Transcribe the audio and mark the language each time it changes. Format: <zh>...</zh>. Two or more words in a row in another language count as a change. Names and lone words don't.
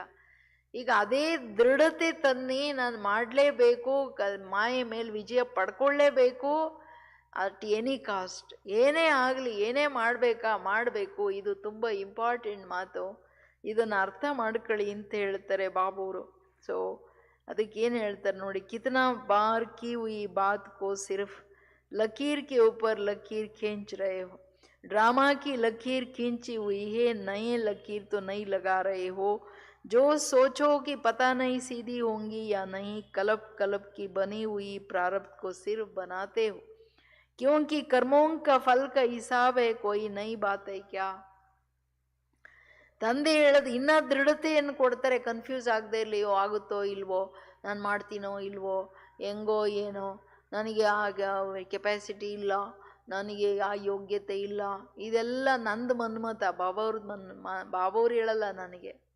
<kn>ಈಗ ಅದೇ ದೃಢತೆ ತನ್ನಿ, ನಾನು ಮಾಡಲೇಬೇಕು, ಮಾಯೆ ಮೇಲೆ ವಿಜಯ ಪಡ್ಕೊಳ್ಳೇಬೇಕು,</kn> <en>at any cost,</en> <kn>ಏನೇ ಆಗಲಿ, ಏನೇ ಮಾಡಬೇಕು. ಇದು ತುಂಬ ಇಂಪಾರ್ಟೆಂಟ್ ಮಾತು, ಇದನ್ನು ಅರ್ಥ ಮಾಡ್ಕೊಳ್ಳಿ ಅಂತ ಹೇಳ್ತಾರೆ ಬಾಬೂರು. ಸೊ ಅದಕ್ಕೇನು ಹೇಳ್ತಾರೆ ನೋಡಿ,</kn> <hi>कितना बार की हुई बात को सिर्फ लकीर के ऊपर लकीर खींच रहे हो, ड्रामा की लकीर खींची हुई है, नए लकीर तो नहीं लगा रहे हो. जो सोचो कि पता नहीं सीधी होंगी या नहीं, कल्प की बनी हुई प्रारब्ध को सिर्फ बनाते हो, क्योंकि कर्मों का फल का हिसाब है, कोई नई बात है क्या.</hi> <kn>ತಂದೆ ಹೇಳೋದು ಇನ್ನೂ ದೃಢತೆಯನ್ನು ಕೊಡ್ತಾರೆ, ಕನ್ಫ್ಯೂಸ್ ಆಗದೆ ಇರಲಿಯೋ, ಆಗುತ್ತೋ ಇಲ್ವೋ, ನಾನು ಮಾಡ್ತೀನೋ ಇಲ್ವೋ, ಹೆಂಗೋ ಏನೋ, ನನಗೆ ಆಗ ಕೆಪಾಸಿಟಿ ಇಲ್ಲ, ನನಗೆ ಆ ಯೋಗ್ಯತೆ ಇಲ್ಲ, ಇದೆಲ್ಲ ನಂದು ಮನ್ಮತ. ಬಾಬಾವ್ರು ಹೇಳಲ್ಲ ನನಗೆ.</kn>